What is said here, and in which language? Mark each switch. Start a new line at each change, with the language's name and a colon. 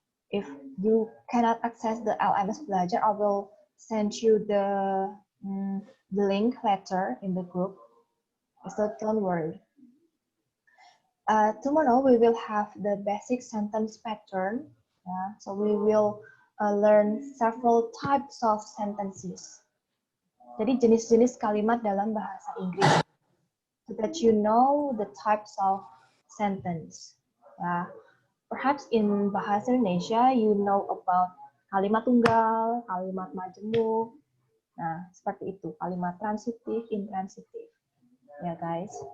English: If you cannot access the LMS Belajar, I will send you the link later in the group. So don't worry. Tomorrow we will have the basic sentence pattern. So we will learn several types of sentences.
Indonesian: Jadi jenis-jenis kalimat dalam bahasa Inggris.
English: So that you know the types of sentence. Perhaps in
Indonesian: bahasa Indonesia
English: you know about
Indonesian: kalimat tunggal, kalimat majemuk. Nah, seperti itu. Kalimat transitif, intransitif. Ya, guys.